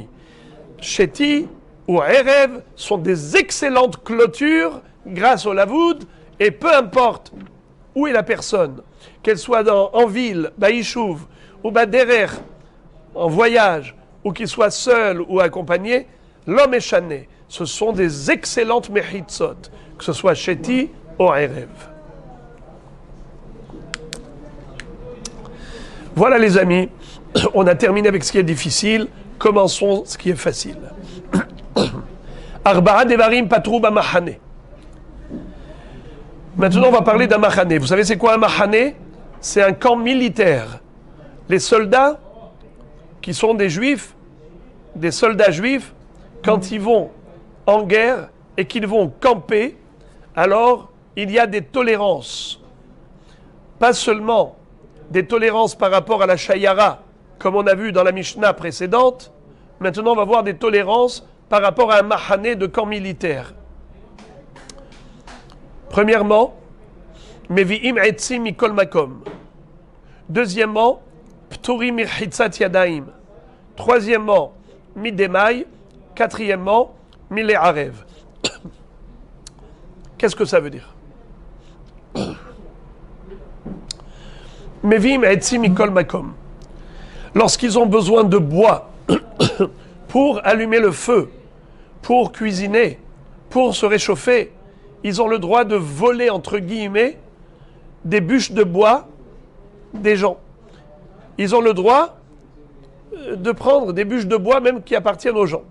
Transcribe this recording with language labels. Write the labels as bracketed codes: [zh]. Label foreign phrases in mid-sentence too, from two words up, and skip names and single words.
[fr] Sheti ou Erev sont des excellentes clôtures grâce au Lavoud, et peu importe où est la personne, qu'elle soit en ville, Baïchouv, ou Baderer, en voyage, ou qu'il soit seul ou accompagné, l'homme est chané. Ce sont des excellentes mechitzot, que ce soit Sheti ou Erev. Voilà les amis, on a terminé avec ce qui est difficile, commençons ce qui est facile. [he] ארבעה דברים פטרו במחנה. [fr] Maintenant on va parler d'un machane. Vous savez c'est quoi un machane? C'est un camp militaire. Les soldats qui sont des juifs, des soldats juifs, quand ils vont en guerre et qu'ils vont camper, alors il y a des tolérances. Pas seulement des tolérances par rapport à la Shayara, comme on a vu dans la Mishnah précédente. Maintenant, on va voir des tolérances par rapport à un mahane de camp militaire. Premièrement, [he] מביאים עצים מכל מקום. Deuxièmement, פטורים מרחיצת ידיים. [fr] Troisièmement, Midemai. Quatrièmement, Mile'arev. Qu'est-ce que ça veut dire? [he] מביאים עצים מכל מקום. [fr] Lorsqu'ils ont besoin de bois pour allumer le feu, pour cuisiner, pour se réchauffer, ils ont le droit de voler, entre guillemets, des bûches de bois des gens. Ils ont le droit de prendre des bûches de bois même qui appartiennent aux gens.